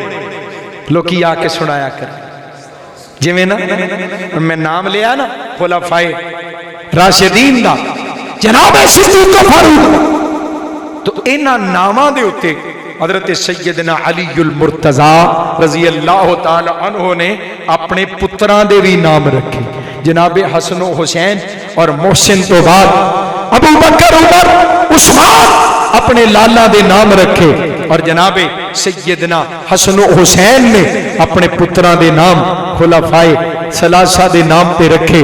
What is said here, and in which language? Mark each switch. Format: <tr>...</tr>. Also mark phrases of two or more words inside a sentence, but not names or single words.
<pa>لوکی آ کے سنایا کر جیویں نا میں نام لیا نا خلفائے راشدین دا جناب صدیق فاروق تو انہاں ناواں دے اتے حضرت سیدنا علی المرتضیٰ</pa> <ar>رضي الله تعالى عنه</ar> <pa>نے اپنے پتراں دے بھی نام رکھے جنابِ حسن حسین اور محسن تو بعد ابو بکر عمر عثمان اپنے لالا دے نام رکھے اور جنابِ سیدنا حسن حسین نے اپنے پتراں دے نام خلفائے ثلاثہ دے نام پے رکھے.</pa>